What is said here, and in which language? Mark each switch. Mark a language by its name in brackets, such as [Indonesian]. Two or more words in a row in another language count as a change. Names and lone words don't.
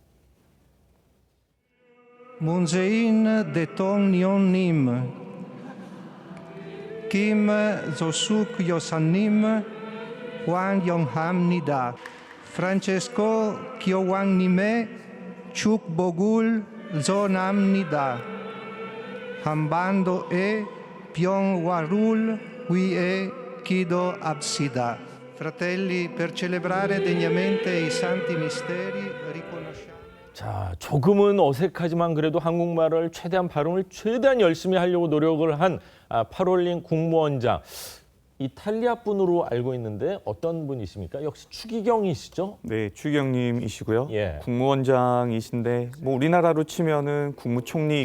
[Korean] 문재인 대통령님, 김 조숙 여사님 환영합니다. 프란체스코 교황님의 축복을 전합니다. 한반도의 평화를 위해 기도합시다. [Italian] Fratelli, per celebrare degnamente i santi misteri, riconosciamo. [Korean] 자, 조금은 어색하지만 그래도 한국말을 발음을 최대한 열심히 하려고 노력을 한 파롤린 국무원장. 이탈리아 분으로 알고 있는데 어떤 분이십니까? 역시 추기경이시죠? 네, 추기경님이시고요. 예. 국무원장이신데 우리나라로 치면은 국무총리